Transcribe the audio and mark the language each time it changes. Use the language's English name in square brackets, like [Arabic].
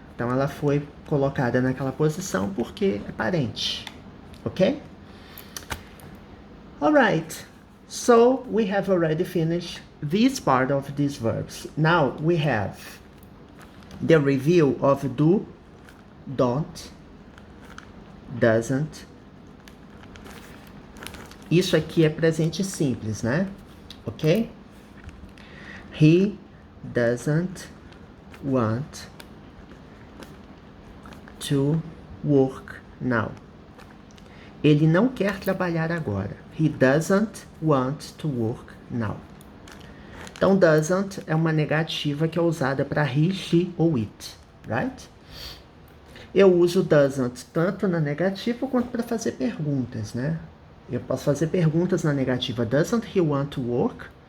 [Portuguese] Então ela foi colocada naquela posição porque é parente, ok? [English] Alright, so we have already finished this part of these verbs. Now we have the review of do, don't, doesn't. [Portuguese] Isso aqui é presente simples, né? Ok? [English] He doesn't want to work now. [Portuguese] Ele não quer trabalhar agora. [English] He doesn't want to work now. [Portuguese] Então, doesn't é uma negativa que é usada para he, she ou it, right? Eu uso doesn't tanto na negativa quanto para fazer perguntas, né? Eu posso fazer perguntas na negativa. [English] Doesn't he want to work?